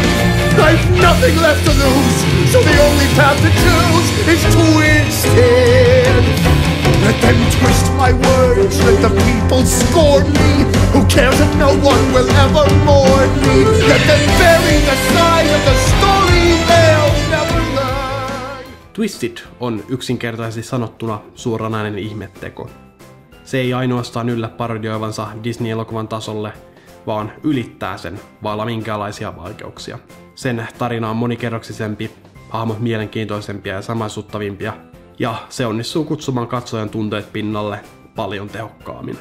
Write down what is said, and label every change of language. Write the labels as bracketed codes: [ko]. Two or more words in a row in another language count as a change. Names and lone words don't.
[en] I've nothing left to lose, so the only path to choose is twisted. Let them twist my words, let the people scorn me. Who cares if no one will ever mourn me? Let them bury the side of the story they'll never learn. [fi] Twisted on yksinkertaisesti sanottuna suoranainen ihmetteko. Se ei ainoastaan yllä parodioivansa Disney-elokuvan tasolle, vaan ylittää sen vailla minkäänlaisia vaikeuksia. Sen tarina on monikerroksisempi, hahmot mielenkiintoisempia ja samaisuuttavimpia, ja se onnistuu kutsumaan katsojan tunteet pinnalle paljon tehokkaammin.